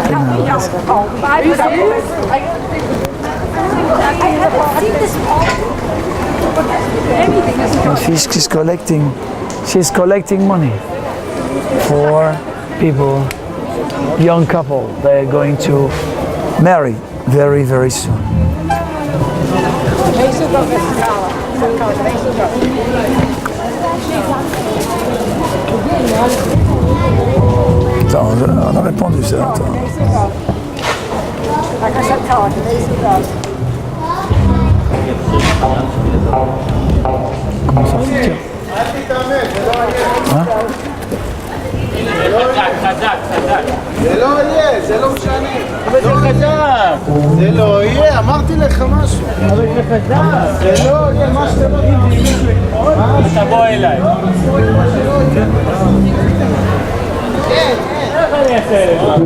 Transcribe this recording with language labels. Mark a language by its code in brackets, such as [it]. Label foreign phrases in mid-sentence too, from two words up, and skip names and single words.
[en] Are you serious? I haven't seen this And she's collecting money for people, young couple. They're going to marry very, very soon. [fr] Attends, on a répondu ça. Attends. Comment ça fait? Hein? [he] זה לא יהיה, זה לא משנה. אבל זה חזק. זה לא יהיה, אמרתי לך משהו. אבל זה חזק. זה לא יהיה, מה שאתה לא תגיד. תבוא אליי. איך אני אעשה את זה?